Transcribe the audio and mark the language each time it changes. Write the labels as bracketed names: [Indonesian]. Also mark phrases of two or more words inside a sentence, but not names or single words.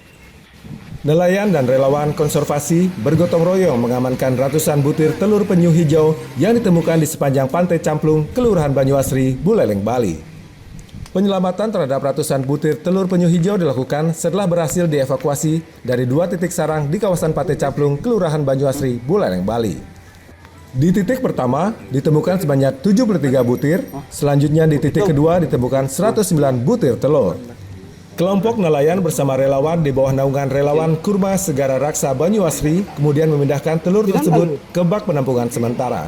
[Indonesian] Nelayan dan relawan konservasi bergotong royong mengamankan ratusan butir telur penyu hijau yang ditemukan di sepanjang Pantai Camplung, Kelurahan Banyuasri, Buleleng, Bali. Penyelamatan terhadap ratusan butir telur penyu hijau dilakukan setelah berhasil dievakuasi dari 2 titik sarang di kawasan Pantai Camplung, Kelurahan Banyuasri, Buleleng, Bali. Di titik pertama ditemukan sebanyak 73 butir, selanjutnya di titik kedua ditemukan 109 butir telur. Kelompok nelayan bersama relawan di bawah naungan relawan Kurma Segara Raksa Banyuasri kemudian memindahkan telur tersebut ke bak penampungan sementara.